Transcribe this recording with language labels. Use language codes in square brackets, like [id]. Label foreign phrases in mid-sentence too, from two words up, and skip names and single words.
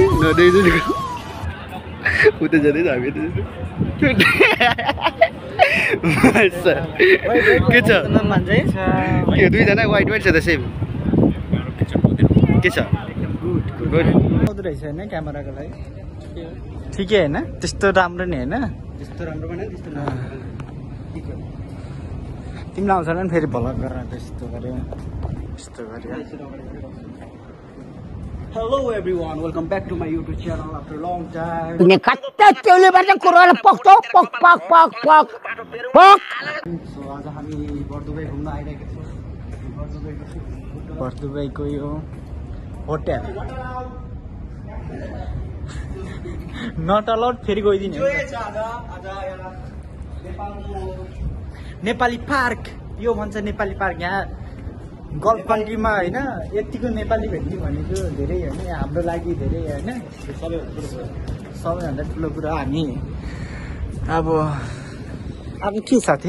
[ne] उता जाँदैछ हामी के छ के दुईजना [en] white white [ne] छ त सेम के छ गुड आउँदो रहेछ होइन क्यामेराको लागि ठिकै होइन त्यस्तो राम्रो नि होइन त्यस्तो राम्रो भएन त्यस्तो तिमीलाई आउँछ नि फेरि भ्लग गरेर त्यस्तो गऱ्यो यस्तो गऱ्यो [en] Hello everyone, welcome back to my YouTube channel after a long time. [id] Ini kata cewek baca Quran pok pok pok pok pok pok pok. [ne] So आज हामी बर्दुबई घुम्न आइरहेको छौँ बर्दुबईको यो होटेल [en] not allowed [ne] फेरि गइदिने नेपाली पार्क यो भन्छ नेपाली पार्क यहाँ [en] Gulf countryमा [ne] होइन यतिको नेपाली भेट्ने भनेको धेरै होइन हाम्रो लागि धेरै होइन सबैभन्दा ठुलो कुरा हामी अब के साथी